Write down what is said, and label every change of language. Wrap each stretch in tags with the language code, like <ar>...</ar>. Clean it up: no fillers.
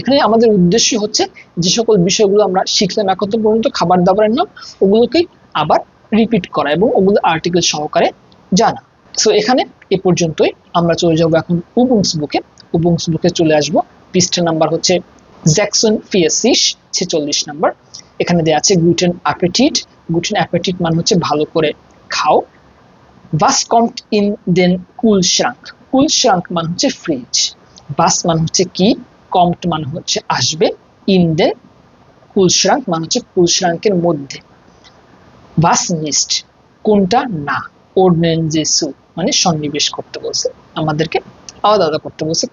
<bn>এখানে আমাদের উদ্দেশ্য হচ্ছে যে সকল বিষয়গুলো আমরা শিখলাম এখন পর্যন্ত খাবার দাবারের নাম, ওগুলোকেই আবার রিপিট করা এবং ওগুলো আর্টিকেল সহকারে জানা। সো এখানে এ পর্যন্তই, আমরা চলে যাবো এখন উবুংস বুকে চলে আসবো। পৃষ্ঠা নাম্বার হচ্ছে 46 নাম্বার। এখানে দেওয়া আছে গ্লুটেন অ্যাপেটিট মানে হচ্ছে ভালো করে খাও।</bn> <de>Was kommt in den Kühlschrank?</de> <bn>Kühlschrank মানে হচ্ছে ফ্রিজ। Was মানে হচ্ছে কি, kommt মানে হচ্ছে আসবে,</bn> <de>in den Kühlschrank</de> <bn>মানে হচ্ছে কুলশ্রাঙ্কের মধ্যে।</bn> <de>Was nicht</de> <bn>কোনটা না,</bn> <de>ordnen Sie zu</de> <bn>মানে সন্নিবেশ করতে বলছে, আমাদেরকে আলাদা আলাদা করতে বলছে।</bn>